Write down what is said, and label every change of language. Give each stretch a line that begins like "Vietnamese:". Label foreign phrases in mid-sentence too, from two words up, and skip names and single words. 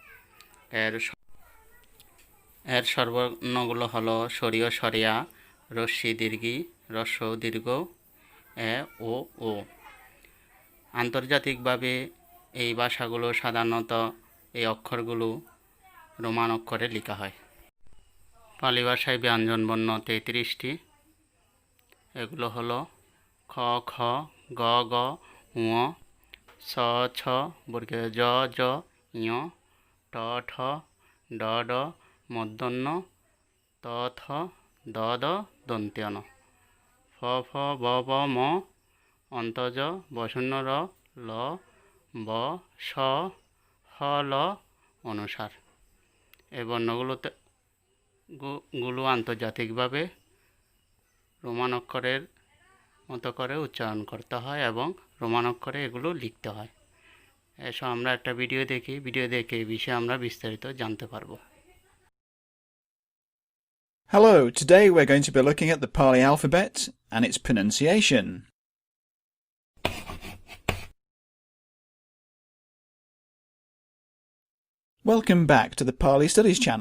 Bangla: এর স্বরবর্ণগুলো হলো সরিয় সরিয়া, রস্যি দীর্ঘি, হ্রস্ব দীর্ঘ, এ ও ও। আন্তর্জাতিকভাবে এই ভাষাগুলো সাধারণত এই অক্ষরগুলো রোমান অক্ষরে লেখা হয়। পালি ভাষায় ব্যঞ্জনবর্ণ 33টি। এগুলো হলো খ, খ, গ, গ, ঙ, ছ, ছ, বর্গে জ, জ, ঞ, ট, ঠ, ড, ড, মূর্ধন্য, ত, থ, দ, দ, দন্ত্য ন, ফ, ফ, ব, ব, ম, অন্তজ, বসন্ন র, ল, ব, স, হ, ল অনুসার। এই বর্ণগুলো আন্তর্জাতিকভাবে রোমান অক্ষরের মতো করে উচ্চারণ করতে হয় এবং রোমান অক্ষরে এগুলো লিখতে হয়। এসব আমরা একটা ভিডিও দেখি, ভিডিও দেখে এই বিষয়ে আমরা বিস্তারিত জানতে পারবো।
English: Hello, today we're going to be looking at the Pali alphabet and its pronunciation. Welcome back to the Pali Studies channel.